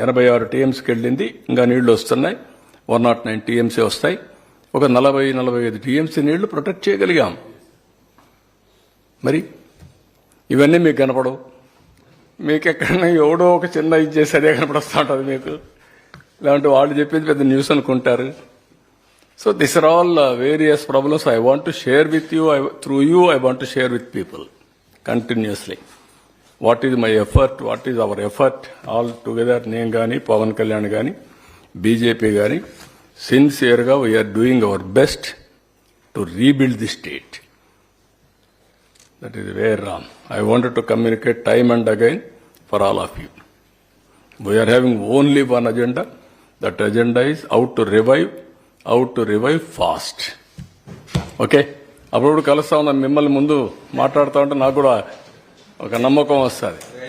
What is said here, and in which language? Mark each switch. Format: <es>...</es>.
<te>86 TMCకి వెళ్ళింది, ఇంకా నీళ్లు వస్తున్నాయి. 109 TMC వస్తాయి. ఒక 40-45 TMC నీళ్లు ప్రొటెక్ట్ చేయగలిగాం. మరి ఇవన్నీ మీకు కనపడవు. మీకు ఎక్కడైనా ఎవడో ఒక చిన్న ఇది చేసి అదే కనపడొస్తూ ఉంటుంది మీకు. లేదంటే వాళ్ళు చెప్పేది పెద్ద న్యూస్ అనుకుంటారు.</te> <en>So these are all various problems I want to share with you. Through you, I want to share with people continuously. What is my effort? What is our effort? All together,</en> <te>నేను కానీ</te> <en>పవన్ కళ్యాణ్ కానీ బీజేపీ కానీ సిన్సియర్గా we're doing our best to rebuild the state. That is where I wanted to communicate time and again for all of you. We are having only one agenda. That agenda is how to revive fast.</en> <te>Okay, అప్పుడు కలుస్తా ఉన్నాను మిమ్మల్ని. ముందు మాట్లాడుతూ ఉంటే నాకు కూడా ఒక నమ్మకం వస్తుంది.</te>